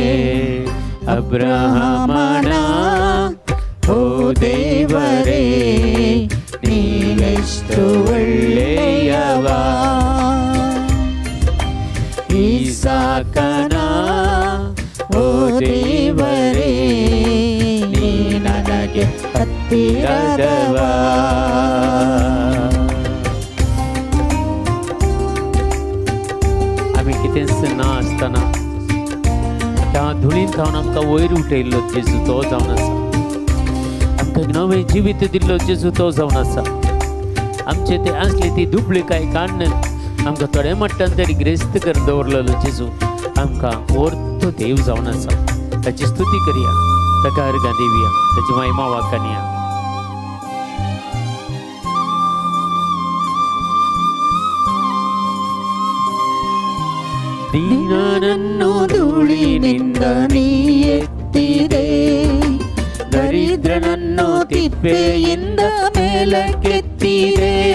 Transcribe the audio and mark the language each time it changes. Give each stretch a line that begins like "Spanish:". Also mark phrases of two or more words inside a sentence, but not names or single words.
Kannada: ಅಬ್ರಹಾಮನ ಓ ದೇವರೇ, ನೀನೆಷ್ಟು ಒಳ್ಳೆಯವ. ಇಸಾಕನ ಓ ದೇವರೇ, ನೀ ನನಗೆ ಹತ್ತಿರದವ.
Konkani: आमी कितें ना आसतना त्या धुळीन खावन आमकां वयर उठयल्लो जेजू तो जावन आसा. आमकां नवें जिवीत दिल्लो जेजू तो जावन आसा. आमचे ते असली ती दुबळीकाय काडून आमकां थोड्या मट्टान तरी ग्रेस्त करून दवरलेलो जेजू आमकां व्हरतो देव जावन आसा. ताची स्तुती करया, ताका अर्गां दिवया, ताची महिमा वाखाणया.
Kannada: ದೀನನನ್ನು ಧೂಳಿನಿಂದ ನೀ ಎತ್ತಿದೆ, ದರಿದ್ರನನ್ನು ತಿಪ್ಪೆಯಿಂದ ಮೇಲಕ್ಕೆತ್ತಿದೆ.